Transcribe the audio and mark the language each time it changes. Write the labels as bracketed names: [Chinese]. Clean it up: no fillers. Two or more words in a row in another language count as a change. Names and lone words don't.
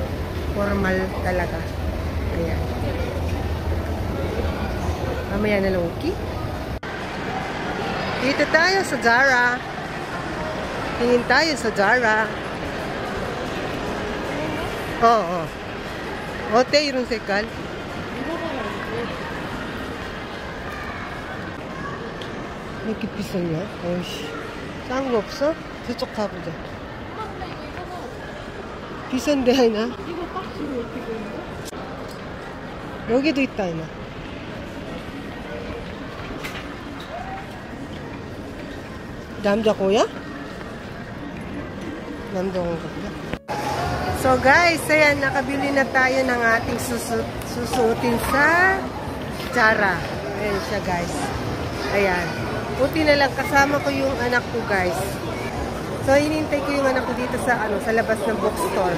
[Filipino] Formal talaga. Ayan. Mamaya na lang, okay? Dito tayo sa Zara. Tingin tayo sa Zara. Oo. [Korean] 어때 이런 색깔? 왜 이렇게 비싸냐? 어이씨. 싼 거 없어? 저쪽 가보자. 비싼데 하나? 이거 박스로 어떻게 있는 거? 여기도 있다 하나. 남자 거야? 남자 건가? [English] So guys, [Filipino] ayan, nakabili na tayo ng ating susuotin sa Zara. Ayan siya guys. Ayan. Buti na lang kasama ko yung anak ko guys. So hinintay ko yung anak ko dito sa sa labas ng bookstore.